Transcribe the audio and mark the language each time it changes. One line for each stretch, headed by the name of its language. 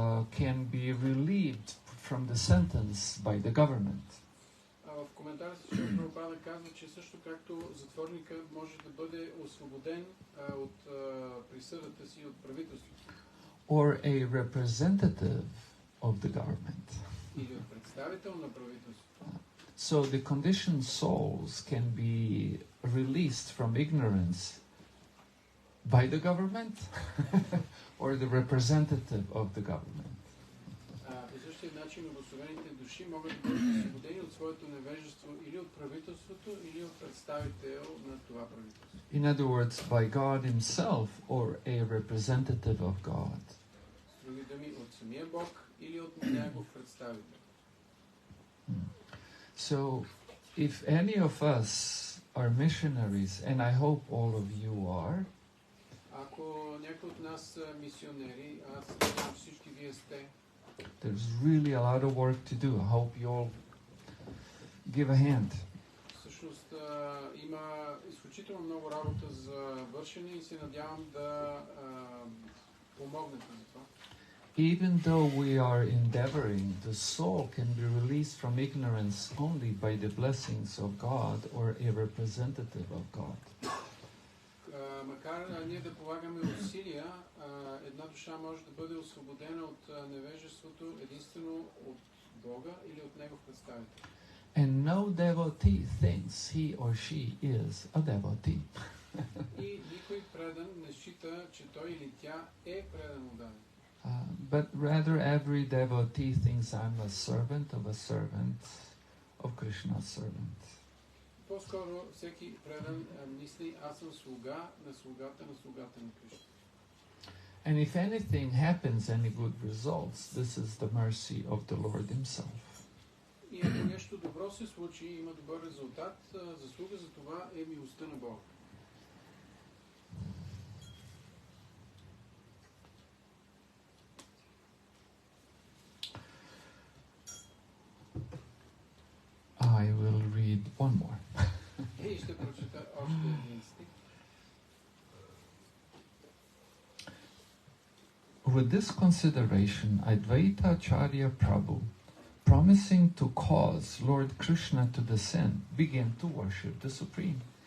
English: can be relieved from the sentence by the government.
Bulgarian: В коментара си Шрила Прабхупада казва, че също както затворника може да бъде освободен от присъдата си от правителството.
English: Or a representative of the government.
Bulgarian: Или от представител на правителството.
English: So the conditioned souls can be released from ignorance by the government or the representative of the government.
Bulgarian: По същия начин обособените души могат да бъдат освободени от своето невежество или от правителството, или от представител на това правителство.
English: In other words, by God himself or a representative of God.
Bulgarian: С други думи, от самия Бог или от негов представител.
English: So, if any of us are missionaries, and I hope all of you are,
Bulgarian: ако някой от нас са мисионери, аз знам, всички вие сте.
English: There's really a lot of work to do. I hope you all give a hand.
Bulgarian: Всъщност има изключително много работа за вършене и се надявам да помогнете за това.
English: Even though we are endeavoring, the soul can be released from ignorance only by the blessings of God or a representative of God.
Bulgarian: Макар ние да полагаме усилия, една душа може да бъде освободена от невежеството единствено от Бога или от Негов представител.
English: And no devotee thinks he or she is a devotee.
Bulgarian: И никой предан не счита, че той или тя е предан удаден.
English: But rather every devotee thinks I'm a servant of Krishna's servant.
Bulgarian: По-скоро всеки предан мисли, аз съм слуга на слугата на Кришна.
English: And if anything happens, any good results, this is the mercy of the Lord himself.
Bulgarian: И ако нещо добро се случи, има добър резултат, заслуга за това е милостта на Бога.
English: I will read one more.
Bulgarian: И ще прочета още един стих.
English: With this consideration, Advaita Ачарya Prabhu, promising to cause Lord Krishna to descend, began to worship the Supreme.